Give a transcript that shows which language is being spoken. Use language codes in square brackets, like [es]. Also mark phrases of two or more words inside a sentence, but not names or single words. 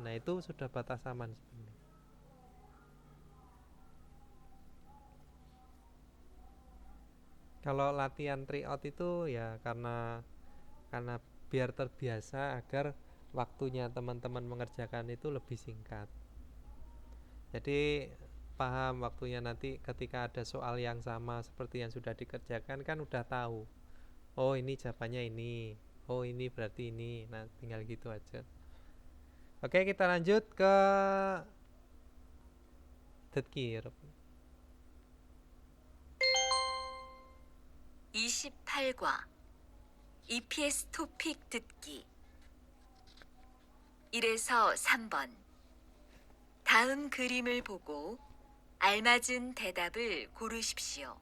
[id] Nah, itu sudah batas aman sebenarnya. Kalau latihan tryout itu ya karena biar terbiasa agar waktunya teman-teman mengerjakan itu lebih singkat. Jadi paham waktunya nanti ketika ada soal yang sama seperti yang sudah dikerjakan kan udah tahu. Oh, ini jawabannya ini. Oh, ini berarti ini. Nah, tinggal gitu aja. Oke, kita lanjut ke 듣기. [ko] 28과 EPS 토픽 듣기 1에서 3번 다음 그림을 보고 알맞은 대답을 고르십시오.